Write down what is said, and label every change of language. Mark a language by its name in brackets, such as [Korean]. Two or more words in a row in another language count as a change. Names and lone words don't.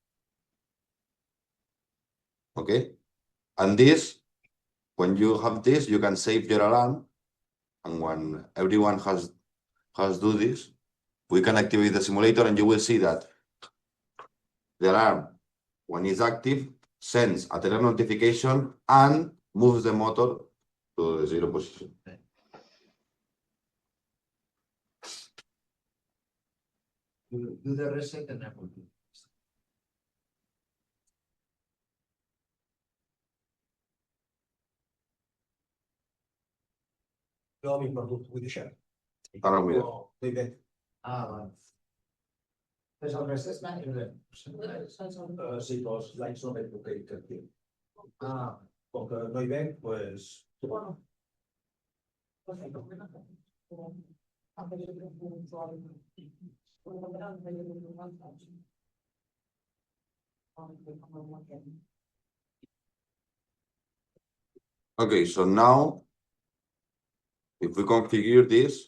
[English] Okay, and this, when you have this, you can save your alarm, and when everyone has do this, we can activate the simulator, and you will see that the alarm, when it's active, sends a teller notification and moves the motor to the 0 position. Do the reset and everything. [Catalan] Jo m'he perdut, vull deixar. Ara ho miro. No hi veig. [Spanish] Vale. Pues el reset es más [Catalan] Sí, però els lights no veig el que actiu. Ah, Com que no hi veig, doncs... bueno. [English] Okay, so now, if we configure this,